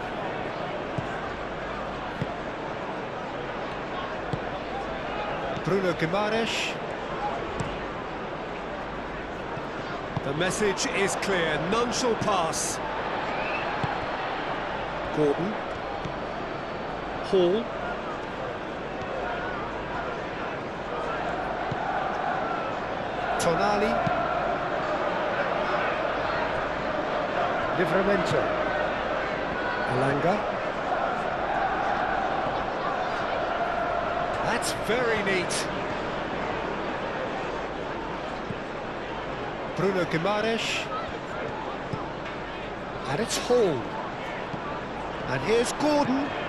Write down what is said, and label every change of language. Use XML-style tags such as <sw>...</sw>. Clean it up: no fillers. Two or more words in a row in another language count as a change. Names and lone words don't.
<en>Bruno Guimaraes. The message is clear, none shall pass. Gordon. Hall. Tonali. Livramento. Elanga. That's very neat. Bruno Guimaraes. And it's Hall. And here's Gordon.</en>